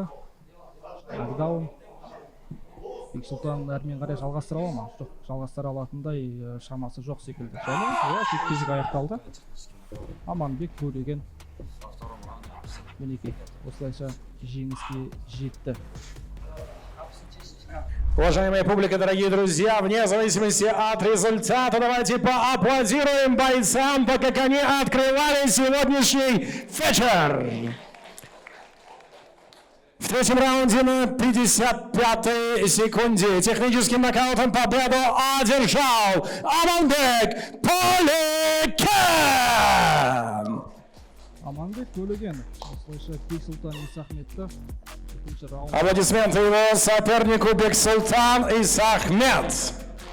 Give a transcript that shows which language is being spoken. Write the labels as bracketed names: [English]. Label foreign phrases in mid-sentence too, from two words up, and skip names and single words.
[Kazakh] Нокдаун. Бексұлтан әрмен қарай жалғастыра ала ма? Жоқ, жалғастыра алатындай шамасы жоқ секілді. Және жекпе-жек аяқталды. Аманбек төлеген мінекей осылайша жеңіске жетті. [Russian] Уважаемая публика, дорогие друзья, вне зависимости от результата, давайте поаплодируем бойцам, так как они открывали сегодняшний вечер. В третьем раунде на 55-й секунде техническим нокаутом победу одержал Аманбек Төлеген. [Kazakh] Аманбек Төлеген осылайша Бексұлтан Исахметті екінші раунд [Russian] Аплодисменты его сопернику Бексултан Исахмет.